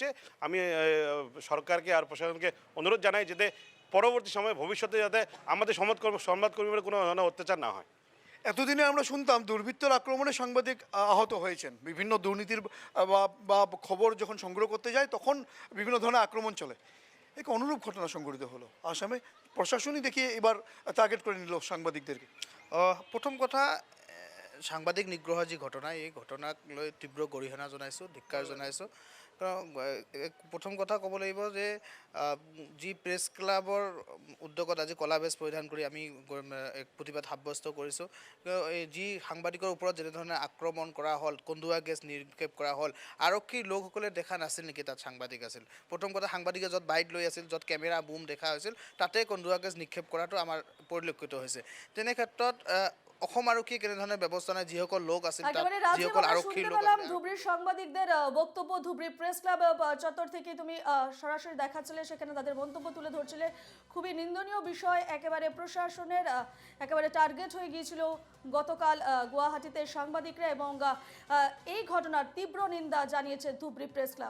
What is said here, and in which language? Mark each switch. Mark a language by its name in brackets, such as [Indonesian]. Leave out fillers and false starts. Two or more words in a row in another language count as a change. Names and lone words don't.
[Bangla] আমি সরকারকে আর প্রশাসনকে অনুরোধ জানাই যাতে পরবর্তী সময়ে ভবিষ্যতে যাতে আমাদের সংবাদকর্মীদের কোনো অত্যাচার না হয়। এতদিনে আমরা শুনতাম দুর্বৃত্তর আক্রমণে সাংবাদিক আহত হয়েছেন, বিভিন্ন দুর্নীতির বা খবর যখন সংগ্রহ করতে যায় তখন বিভিন্ন ধরনের আক্রমণ চলে। এক অনুরূপ ঘটনা সংঘটিত হলো আসামে, প্রশাসনই দেখিয়ে এবার টার্গেট করে নিল সাংবাদিকদেরকে। [Assamese] প্ৰথম কথা, সাংবাদিক নিগ্ৰহ যি ঘটনা, এই ঘটনাক লৈ তীব্ৰ গৰিহণা জনাইছোঁ, ধিক্কাৰ জনাইছোঁ। প্ৰথম কথা ক'ব লাগিব যে যি প্ৰেছ ক্লাবৰ উদ্যোগত আজি কলা বেজ পৰিধান কৰি আমি প্ৰতিবাদ সাব্যস্ত কৰিছোঁ। এই যি সাংবাদিকৰ ওপৰত যেনেধৰণে আক্ৰমণ কৰা হ'ল, কন্দুৱা গেছ নিক্ষেপ কৰা হ'ল, আৰক্ষীৰ লোকসকলে দেখা নাছিল নেকি তাত সাংবাদিক আছিল? প্ৰথম কথা, সাংবাদিকে য'ত বাইক লৈ আছিল, য'ত কেমেৰা বুম দেখা হৈছিল, তাতে কন্দুৱা গেছ নিক্ষেপ কৰাটো আমাৰ পৰিলক্ষিত হৈছে। তেনে ক্ষেত্ৰত অসম আৰক্ষীয়ে কেনেধৰণে ব্যৱস্থা নাই, যিসকল লোক আছিল, যিসকল আৰক্ষীৰ লোক আছিল। [Bangla] ধুবড়ীর সাংবাদিকদের বক্তব্য ধুবড়ী প্রেস ক্লাব চত্বর থেকে তুমি সরাসরি দেখাচ্ছিলে, সেখানে তাদের মন্তব্য তুলে ধরছিলে। খুবই নিন্দনীয় বিষয়, একেবারে প্রশাসনের একেবারে টার্গেট হয়ে গিয়েছিল গতকাল গুয়াহাটিতে সাংবাদিকরা, এবং এই ঘটনার তীব্র নিন্দা জানিয়েছে ধুবড়ী প্রেস ক্লাব।